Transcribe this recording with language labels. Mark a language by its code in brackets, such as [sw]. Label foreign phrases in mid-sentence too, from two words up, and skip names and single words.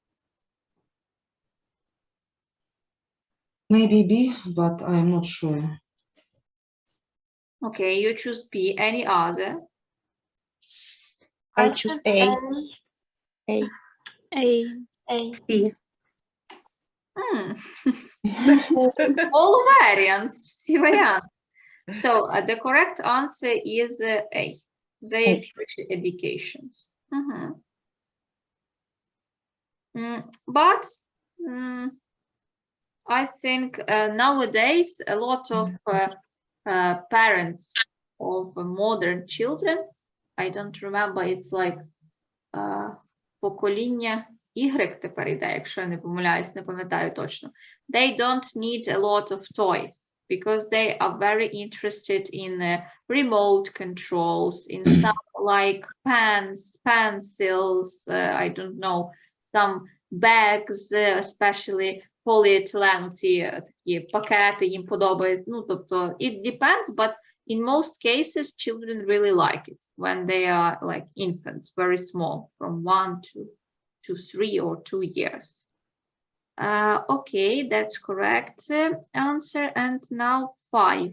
[en] Maybe B, but I'm not sure. Okay, you choose B. Any other? I choose A. A. A. C. All variants. [uk] Всі варіанти. [en] So the correct answer is A. Their future educations. But I think nowadays a lot of parents of modern children I don't remember, it's like [uk] покоління Y тепер йде, якщо я не помиляюсь, не пам'ятаю точно. [en] They don't need a lot of toys because they are very interested in remote controls, in some like pens, pencils, I don't know, some bags, especially polyethylene, [uk] ті такі пакети їм подобають. Ну, тобто, [en] it depends, but in most cases, children really like it when they are like infants, very small, from 1 to 3 or 2 years. Okay, that's correct answer. And now 5.